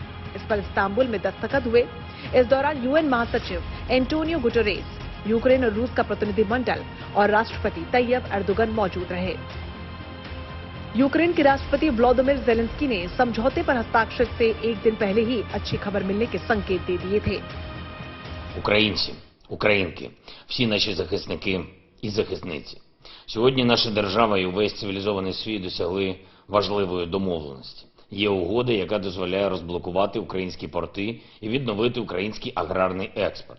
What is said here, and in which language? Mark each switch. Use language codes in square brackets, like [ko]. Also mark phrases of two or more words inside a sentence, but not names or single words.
[hi] इस पर इस्तांबुल में दस्तखत हुए। इस दौरान यूएन महासचिव एंटोनियो गुटेरेस, यूक्रेन और रूस का प्रतिनिधिमंडल और राष्ट्रपति तैयब एर्दोगन मौजूद रहे। यूक्रेन के राष्ट्रपति व्लादिमीर ज़ेलेंस्की ने समझौते पर हस्ताक्षर से एक दिन पहले ही अच्छी खबर मिलने के संकेत दे दिए थे। [uk] Українці, українки, всі наші захисники і захисниці. Сьогодні наша держава і увесь цивілізований світ досягли важливої домовленості. Є угода, яка дозволяє розблокувати українські порти і відновити український аграрний експорт.